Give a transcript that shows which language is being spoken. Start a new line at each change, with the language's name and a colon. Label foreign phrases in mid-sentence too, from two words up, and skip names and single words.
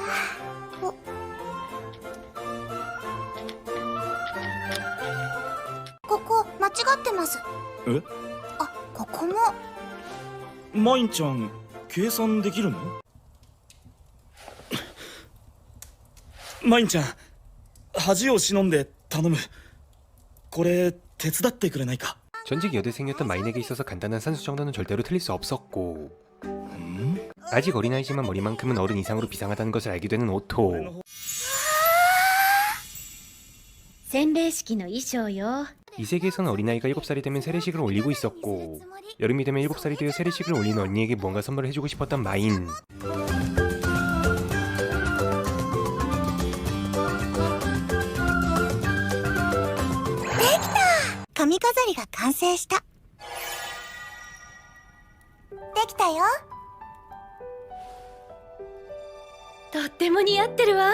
Japanese: お、ここ間違ってます。え？あ、ここも。マインちゃん、計算できるの？マインちゃん、恥を忍んで頼む。これ手伝ってくれないか？
Korean: 전직 여대생이었던 마인에게 있어서 간단한 산수 정도는 절대로 틀릴 수 없었고 아직 어린아이지만 머리만큼은 어른 이상으로 비상하다는 것을 알게 되는 오토.
Japanese: 洗礼式の衣装よ。
Korean: 이 세계에서는 어린아이가 7살이 되면 세례식을 올리고 있었고 여름이 되면 7살이 되어 세례식을 올리는 언니에게 뭔가 선물을 해주고 싶었던 마인.
Japanese: 髪飾りが完成した。できたよ。とっても似合ってるわ。